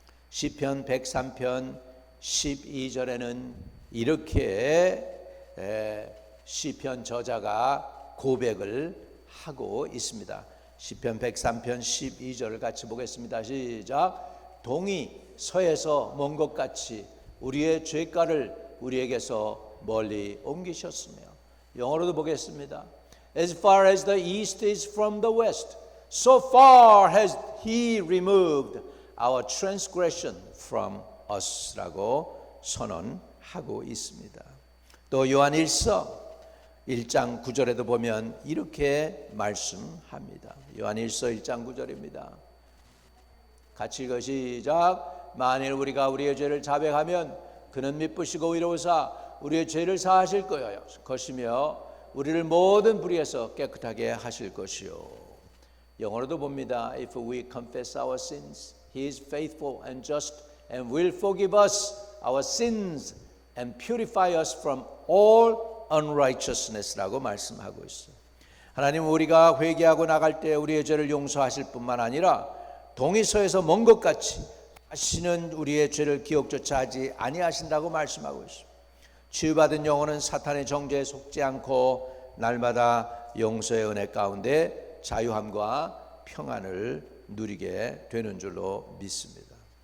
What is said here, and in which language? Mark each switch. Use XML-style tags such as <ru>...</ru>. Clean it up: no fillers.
<ko>시편 103편 12절에는 이렇게 시편 저자가 고백을 하고 있습니다. 시편 103편 12절을 같이 보겠습니다. 시작. 동이 서에서 먼 것 같이 우리의 죄가를 우리에게서 멀리 옮기셨으며. 영어로도 보겠습니다.</ko> <en>As far as the east is from the west, so far has he removed our transgression from us</en> <ko>라고 선언하고 있습니다. 또 요한일서 1장 9절에도 보면 이렇게 말씀합니다. 요한일서 1장 9절입니다. 같이 읽어 시작. 만일 우리가 우리의 죄를 자백하면 그는 미쁘시고 의로우사 우리의 죄를 사하실 것이며 우리를 모든 불의에서 깨끗하게 하실 것이요. 영어로도 봅니다.</ko> <en>If we confess our sins, He is faithful and just and will forgive us our sins and purify us from all unrighteousness라고</en> <ko>말씀하고 있어요. 하나님, 우리가 회개하고 나갈 때 우리의 죄를 용서하실 뿐만 아니라 동이서에서 먼 것 같이 다시는 우리의 죄를 기억조차 하지 아니하신다고 말씀하고 있어요. 치유받은 영혼은 사탄의 정죄에 속지 않고 날마다 용서의 은혜 가운데 자유함과 평안을 누리게 되는 줄로 믿습니다.</ko>